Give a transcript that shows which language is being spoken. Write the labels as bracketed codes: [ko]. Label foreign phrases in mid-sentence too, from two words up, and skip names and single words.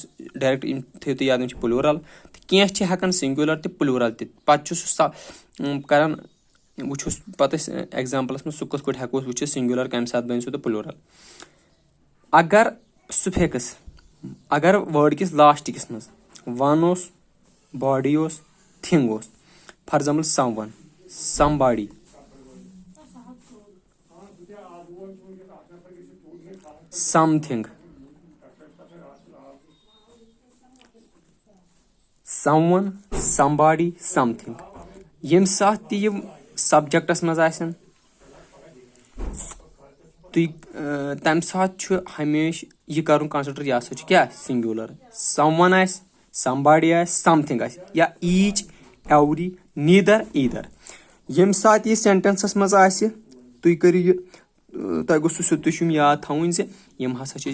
[ks] ڈایریکٹ یِم تھٲیِو تُہۍ یاد یِم چھِ پلوٗرل تہٕ کینٛہہ چھِ ہٮ۪کان سِنگوٗلر تہِ پلوٗرل تہِ پتہٕ چھُ سُہ کران وٕچھوس پتہٕ أسۍ ایگزامپلس منٛز سُہ کِتھ کٲٹھۍ ہٮ۪کو أسۍ وٕچھِتھ سِنگوٗلر کَمہِ ساتہٕ بنہِ سُہ تہٕ پلوٗرل اگر سُفِکس اگر وٲڈ کِس لاسٹٕکِس منٛز ون اوس باڈی اوس تھنگ اوس [en] for example someone somebody something someone somebody something [ks] ییٚمہِ ساتہٕ تہِ یِم سبجیکٹس منٛز آسن تُہۍ تمہِ ساتہٕ چھُ ہمیشہِ یہِ کرُن کنسِڈر یہِ ہسا چھُ کیٛاہ [en] singular someone [ks] آسہِ [en] somebody [ks] آسہِ [en] something [ks] آسہِ یا [en] each every neither either [ks] ییٚمہِ ساتہٕ یہِ سینٹینسس منٛز آسہِ تُہۍ کٔرِو یہِ تۄہہِ گوٚژھوُ سیٚودُے چھُم یاد تھاوُن زِ یِم ہسا چھِ